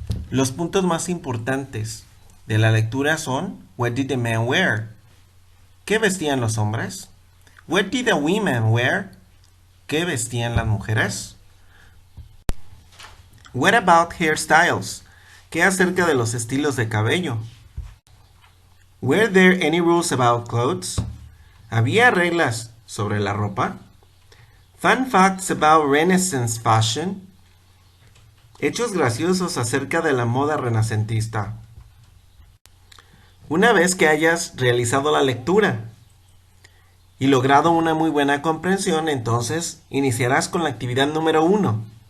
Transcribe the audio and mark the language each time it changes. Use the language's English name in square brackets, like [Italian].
[Spanish] Los puntos más importantes de la lectura son: [English] What did the men wear? [Spanish] ¿Qué vestían los hombres? [English] What did the women wear? [Spanish] ¿Qué vestían las mujeres? [English] What about hairstyles? [Spanish] ¿Qué acerca de los estilos de cabello? [English] Were there any rules about clothes? [Spanish] ¿Había reglas sobre la ropa? [English] Fun facts about Renaissance fashion. [Spanish] Hechos graciosos acerca de la moda renacentista. Una vez que hayas realizado la lectura y logrado una muy buena comprensión, entonces iniciarás con la actividad número 1.